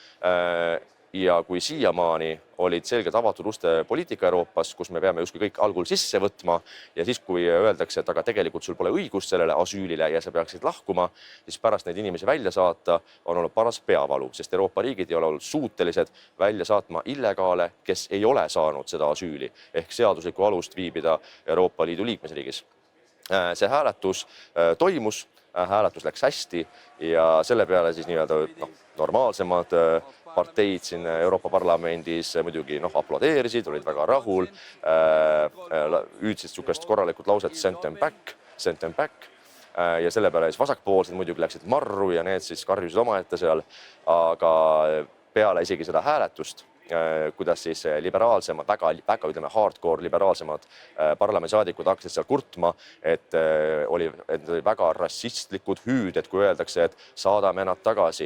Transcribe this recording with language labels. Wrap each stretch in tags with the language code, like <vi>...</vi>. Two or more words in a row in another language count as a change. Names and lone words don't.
<et>Ja kui siiamaani olid selgelt avatud uste poliitika Euroopas, kus me peame justkui kõik algul sisse võtma ja siis, kui öeldakse, et aga tegelikult sul pole õigust sellele asüülile ja sa peaksid lahkuma, siis pärast neid inimesi välja saata on olnud paras peavalu, sest Euroopa riigid ei ole olnud suutelised välja saatma illegaale, kes ei ole saanud seda asüüli ehk seaduslikku alust viibida Euroopa Liidu liikmesriigis. See hääletus toimus, hääletus läks hästi ja selle peale siis normaalsemad parteid siin Euroopa Parlamendis muidugi aplodeerisid, olid väga rahul, hüüdsid sukest korralikult lauset</et> <en>send them back</en> <et>ja selle peale siis vasakpoolsed muidugi läksid marru ja need siis karjusid omaette seal, aga peale isegi seda hääletust, kuidas siis liberaalsemad, väga ütleme hardcore liberaalsemad parlamendisaadikud hakkasid seal kurtma, et oli väga rassistlikud hüüded, kui öeldakse, et saadame nad tagasi.</et>